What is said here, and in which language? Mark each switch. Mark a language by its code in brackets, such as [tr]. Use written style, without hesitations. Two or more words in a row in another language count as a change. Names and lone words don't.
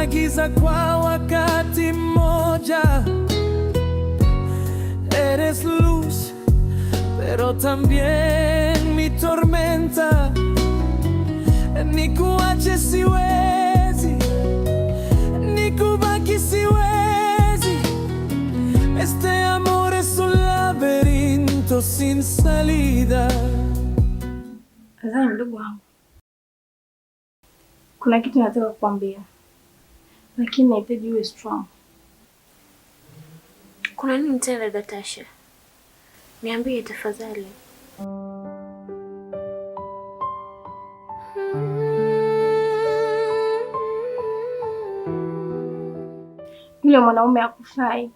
[sw] giza kwa wakati mmoja. [es] Eres luz, pero también mi tormenta. [sw] Nikuache siwezi, nikubaki siwezi. [es] Este amor es un laberinto sin salida. [sw] Zai, ndugu wangu, kuna kitu nataka kukwambia, lakini nahitaji uwe strong. Kuna nini tena dada Tasha? Niambie tafadhali. Yule mwanaume hakufai.